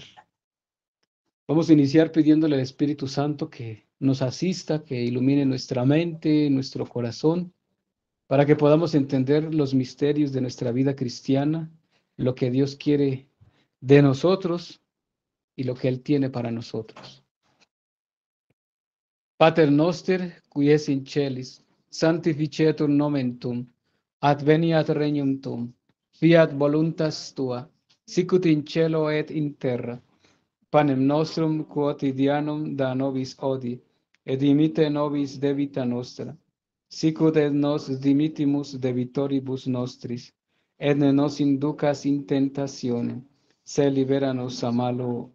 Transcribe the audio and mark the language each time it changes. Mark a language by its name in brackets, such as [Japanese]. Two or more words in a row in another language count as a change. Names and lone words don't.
[Spanish] Vamos a iniciar pidiéndole al Espíritu Santo que nos asista, que ilumine nuestra mente, nuestro corazón, para que podamos entender los misterios de nuestra vida cristiana, lo que Dios quiere de nosotros y lo que Él tiene para nosotros. [Latin] Pater noster, qui es in celis, sanctificetur nomen tuum, adveniat regnum tuum, fiat voluntas tua, sicut in cielo et in terra. Panem nostrum quotidianum da nobis hodie, et dimitte nobis debita nostra, sicut et nos dimittimus debitoribus nostris, et ne nos inducas in tentationem, se libera nos a malo.